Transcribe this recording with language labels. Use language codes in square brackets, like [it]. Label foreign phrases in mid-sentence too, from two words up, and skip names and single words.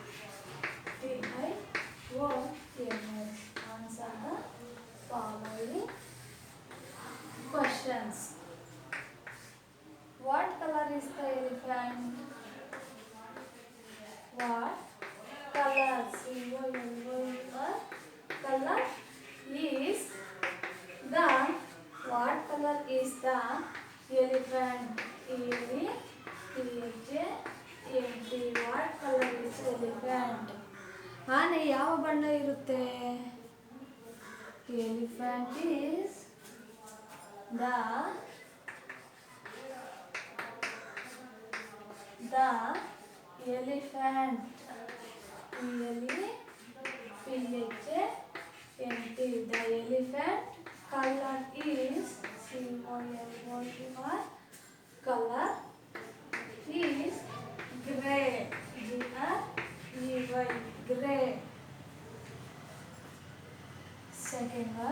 [en] Answer the following questions. is the elephant? What color? C-O-L-O-U-R. Color is the. What color is the elephant? E-L-E-P-H-A-N-T. What color is elephant? [kn] ಆನೆ ಯಾವ ಬಣ್ಣ ಇರುತ್ತೆ? [en] Elephant is the elephant. E-L-E-P-H-A-N-T. The elephant color is C-O-L-O-U-R. Color is gray. G-R-E-Y. Gray. Second one.